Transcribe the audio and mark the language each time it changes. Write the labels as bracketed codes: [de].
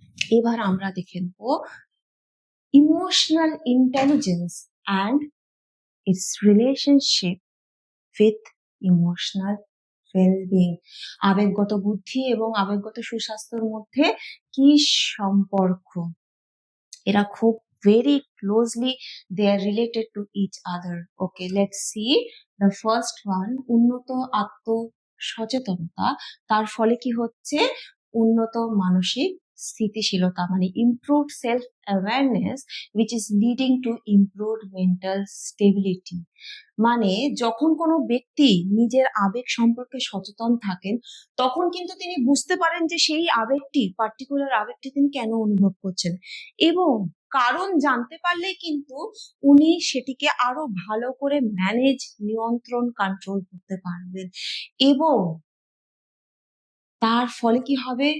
[bn] এবার আমরা দেখে নেব [en] Emotional intelligence and its relationship with emotional wellbeing. [bn] আবেগগত বুদ্ধি এবং আবেগগত সুস্বাস্থ্যের মধ্যে কি সম্পর্ক? এরা খুব [en] very closely they are related to each other. Okay, let's see the first one. [bn] উন্নত আত্ম সচেতনতা, তার ফলে কি হচ্ছে? উন্নত মানসিক স্থিতিশীলতা, মানে [en] improved self awareness which is leading to improved mental stability. [bn] মানে যখন কোনো ব্যক্তি নিজের আবেগ সম্পর্কে সচেতন থাকেন, তখন কিন্তু তিনি বুঝতে পারেন যে সেই আবেগটি, পার্টিকুলার আবেগটি তিনি কেন অনুভব করছেন, এবং কারণ জানতে পারলে কিন্তু উনি সেটিকে আরো ভালো করে ম্যানেজ, নিয়ন্ত্রণ, কন্ট্রোল করতে পারবেন, এবং তার ফলে কি হবে?